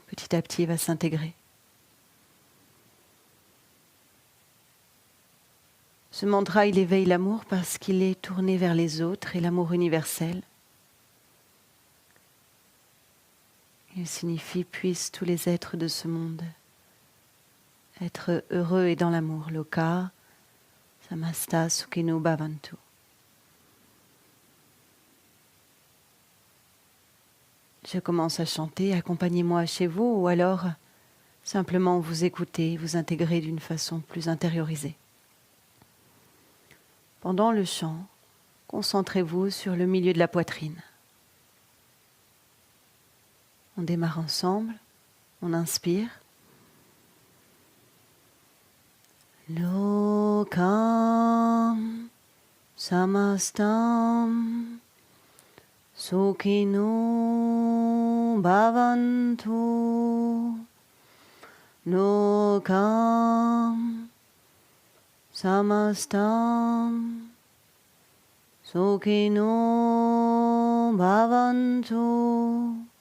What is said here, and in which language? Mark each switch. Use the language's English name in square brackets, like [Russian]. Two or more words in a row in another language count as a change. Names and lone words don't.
[French] Petit à petit, il va s'intégrer. Ce mantra, il éveille l'amour parce qu'il est tourné vers les autres et l'amour universel. Il signifie « puissent tous les êtres de ce monde être heureux et dans l'amour ». [Sanskrit] Loka, samasta, sukhino bhavantu. [French] Je commence à chanter, accompagnez-moi chez vous, ou alors, simplement vous écouter, vous intégrer d'une façon plus intériorisée. Pendant le chant, concentrez-vous sur le milieu de la poitrine. On démarre ensemble, on inspire. [Sanskrit] Lokam samastam sukhino bhavantu. Lokam samastam sukhino bhavantu.